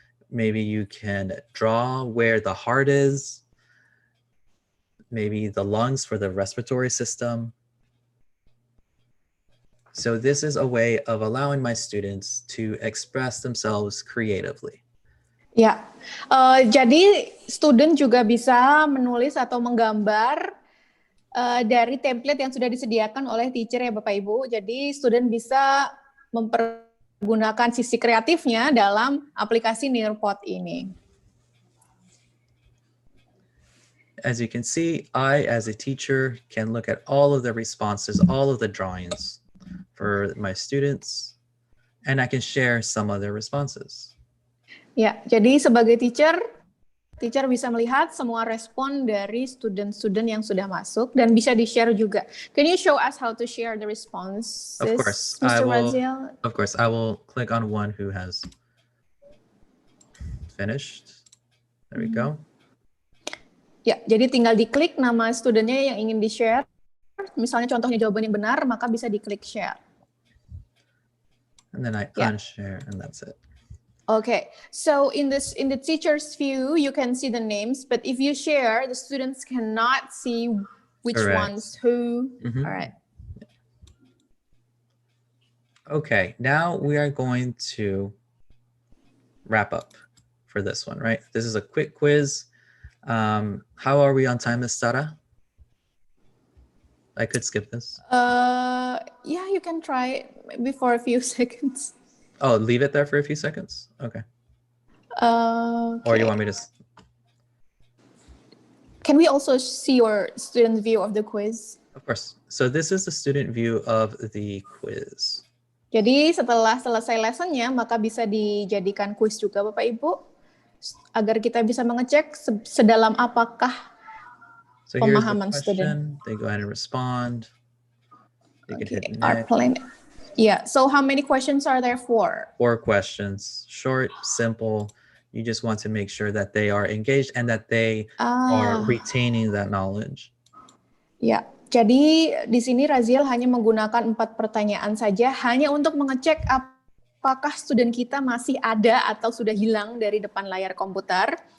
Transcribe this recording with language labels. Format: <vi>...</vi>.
<en>Maybe you can draw where the heart is. Maybe the lungs for the respiratory system. So this is a way of allowing my students to express themselves creatively.</en> <id>Ya, jadi student juga bisa menulis atau menggambar dari template yang sudah disediakan oleh teacher ya Bapak Ibu. Jadi student bisa mempergunakan sisi kreatifnya dalam aplikasi Nearpod ini.</id> <en>As you can see, I, as a teacher, can look at all of the responses, all of the drawings for my students, and I can share some of their responses.</en> <id>Ya, jadi sebagai teacher bisa melihat semua respon dari student-student yang sudah masuk dan bisa di-share juga.</id> <en>Can you show us how to share the responses, Of course, Mr. Raziel? Of course, I will click on one who has finished. There we go.</en> <id>Ya, jadi tinggal diklik nama studentnya yang ingin di-share. Misalnya contohnya jawaban yang benar, maka bisa diklik share.</id> <en>And then I unshare, and that's it. Okay, so in the teacher's view, you can see the names, but if you share, the students cannot see which ones who. All right. Okay, now we are going to wrap up for this one, right? This is a quick quiz. How are we on time, Ms. Sara? I could skip this. Yeah, you can try maybe for a few seconds. Oh, leave it there for a few seconds? Okay. Okay. Or you want me to? Can we also see your student view of the quiz? Of course. So this is the student view of the quiz.</en> <id>Jadi setelah selesai lessonnya, maka bisa dijadikan quiz juga Bapak Ibu, agar kita bisa mengecek sedalam apakah</id> <en>So here's the</en> <id>pemahaman student.</id> <en>question. They go ahead and respond. They can hit Our next. planet. Yeah, so how many questions are there for? 4 questions. Short, simple. You just want to make sure that they are engaged and that they are retaining that knowledge.</en> <id>Ya, jadi di sini Raziel hanya menggunakan 4 pertanyaan saja, hanya untuk mengecek apakah student kita masih ada atau sudah hilang dari depan layar komputer.</id>